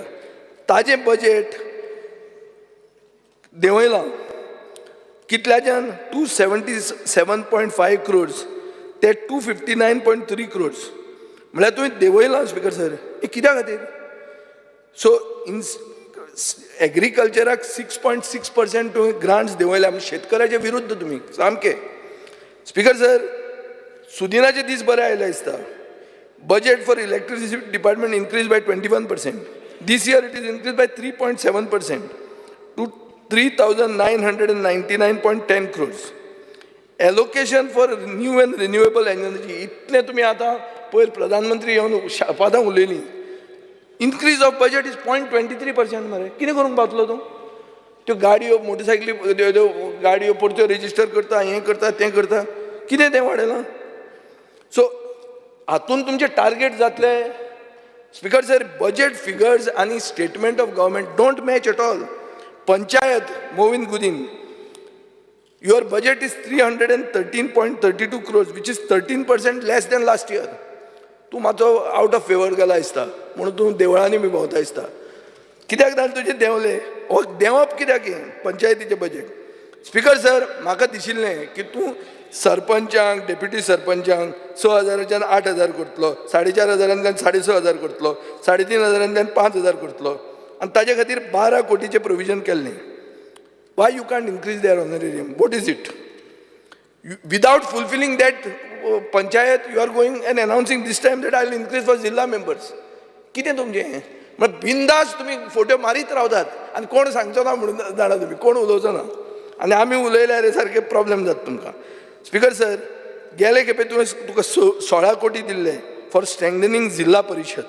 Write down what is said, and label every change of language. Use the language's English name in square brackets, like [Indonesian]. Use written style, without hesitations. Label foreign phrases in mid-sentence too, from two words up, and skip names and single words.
[Konkani] ताजें बजेट देंवयलां कितल्याच्यान 277.5 crores ते 259.3 crores. म्हळ्यार तुवें देंवयलां [English] Speaker sir. [Konkani] हे कित्या खातीर? सो इन एग्रीकल्चराक 6.6% तुवें ग्रांट्स देंवयल्या, शेतकऱ्याचे विरुद्ध तुमी सामके. [English] Speaker sir, [Konkani] सुदिनाचे दीस बरे आयले दिसता. [English] Budget for electricity department increased by 21%. This year it is increased by 3.7% to 3,999.10 crores. Allocation for new and renewable energy. [Konkani] इतले तुम्ही आता पयर प्रधानमंत्री येवन पदां उलयलीं. [English] Increase of budget is 0.23% [Konkani] मरे. कितें करूंक पावतलो तूं? त्यो गाडयो, मोटरसायकली, गाडयो परत्यो रेजिस्टर करता, हें करता, तें करता. कितें तें वाडयलां? सो हातून तुमचे टार्गेट जातले. [English] Speaker sir, budget figures आनी statement of government don't match at all. [Konkani] पंचायत मोविन गुदीन, [English] your budget is 313.32 crores, which is 13% less than last year. [Konkani] तूं मातसो [English] out of favour [Konkani] गेला दिसता, म्हणून तूं देवळांनी बी भोंवता दिसता. कित्याक जालें तुजें देंवलें? हो देंवप कित्याक पंचायतीचें बजेट? स्पीकर सर, म्हाका दिशिल्लें की तूं सरपंचांक, डेप्युटी सरपंचांक 6,000च्यान 8,000 करतलो, 4,500च्यान 6,500 करतलो, 3,500च्यान 5,000 करतलो, आनी ताजे खातीर 12 कोटीचें प्रोविजन केल्लें. [English] Why you can't increase their honorarium? What is it? Without fulfilling that panchayat, you are going and announcing this time that I will increase for Zilla members. [Konkani] कितें तुमचें? म्हळ्यार बिंदास तुमी फोटो मारीत रावतात आनी कोण सांगचो ना म्हणून जाणा तुमी, कोण उलोवचो ना. आनी आमी उलयल्यार सारके प्रॉब्लेम जाता तुमकां. [English] Speaker sir, [Konkani] गेले खेपे तुका 16 कोटी दिल्ले [English] for strengthening Zilla Parishad.